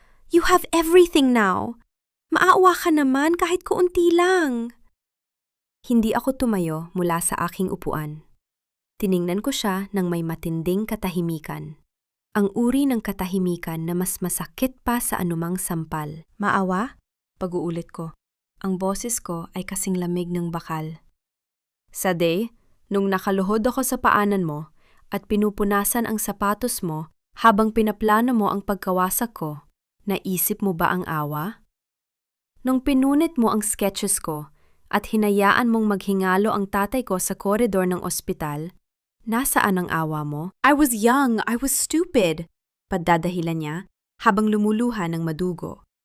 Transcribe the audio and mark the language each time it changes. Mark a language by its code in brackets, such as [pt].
[en] You have everything now. [tl] Maawa ka naman kahit kaunti lang. Hindi ako tumayo mula sa aking upuan. Tiningnan ko siya ng may matinding katahimikan. Ang uri ng katahimikan na mas masakit pa sa anumang sampal. Maawa? Pag-uulit ko. Ang boses ko ay kasing lamig ng bakal. Sade, nung nakaluhod ako sa paanan mo at pinupunasan ang sapatos mo habang pinaplano mo ang pagkawasak ko, naisip mo ba ang awa? Nung pinunit mo ang sketches ko at hinayaan mong maghingalo ang tatay ko sa koridor ng ospital, nasaan ang awa mo? [en] I was young, I was stupid, [tl] padadahilan niya habang lumuluha ng madugo.